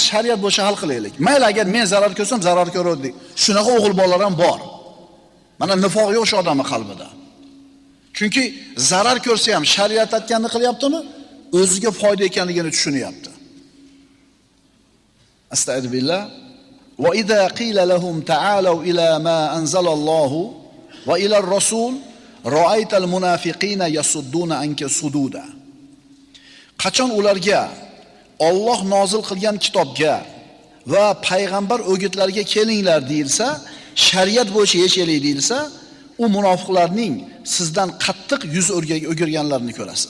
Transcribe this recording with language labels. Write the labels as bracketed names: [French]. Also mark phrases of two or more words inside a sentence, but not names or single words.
[Uzbek] Shariat bo'yicha hal qilaylik. Mayli agar men zarar ko'rsam, zarar ko'raylik. Shunaqa o'g'il bolalar ham bor. Mana nifoq yo'q shu odamning qalbida. Chunki zarar ko'rsa ham shariat aytganini qilyaptimi? O'ziga foyda ekanligini tushunyapti. Astagfirullah. [Arabic] وإذا قيل لهم تعالوا إلى ما أنزل الله وإلى الرسول رأيت المنافقين يصدون عنك صدودا. [Uzbek] Qachon ularga Alloh nozil qilgan kitobga va payg'ambar o'gitlariga kelinglar deyilsa, shariat bo'yicha yechaylik deyilsa, u munofiqlarning sizdan qattiq yuz o'girganlarini ko'rasiz.